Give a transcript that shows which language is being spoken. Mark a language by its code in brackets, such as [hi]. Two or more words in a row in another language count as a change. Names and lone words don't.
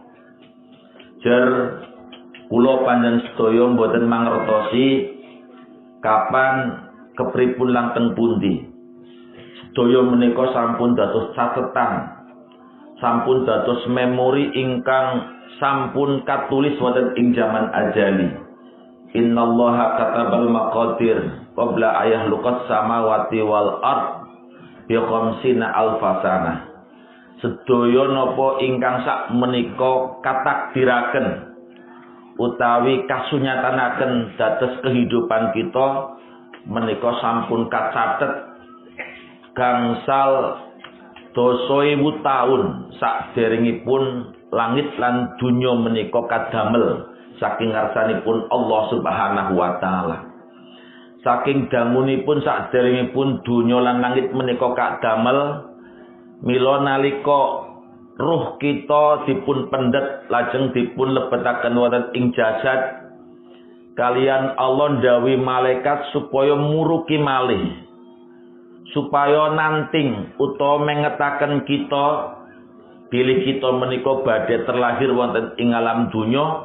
[jv] Jer kula panjenengan sedaya mboten mangertosi kapan kepripun langkung pundi. Sedaya menika sampun dados catetan, sampun dados memori ingkang sampun katulis wonten ing jaman ajali. [ar] إن الله كتب المقادير قبل أن يخلق السماوات والأرض بخمسين ألف سنة. [jv] Sedaya napa ingkang sak menika katakdiraken utawi kasunyatanaken dados kehidupan kita menika sampun kacatet gangsal 2000 taun sakderengipun langit lan donya menika kadamel saking ngarsanipun Allah [ar] سبحانه وتعالى. [jv] Saking dangunipun sakderengipun donya lan langit menika kadamel, mila nalika ruh kita dipun pendet lajeng dipun lebetaken wonten ing jasad, kalian Allah ndhawuhi malaikat supaya muruki malih, supaya nanting utawa mengetaken kita bilih kita menika badhe terlahir wonten ing alam donya.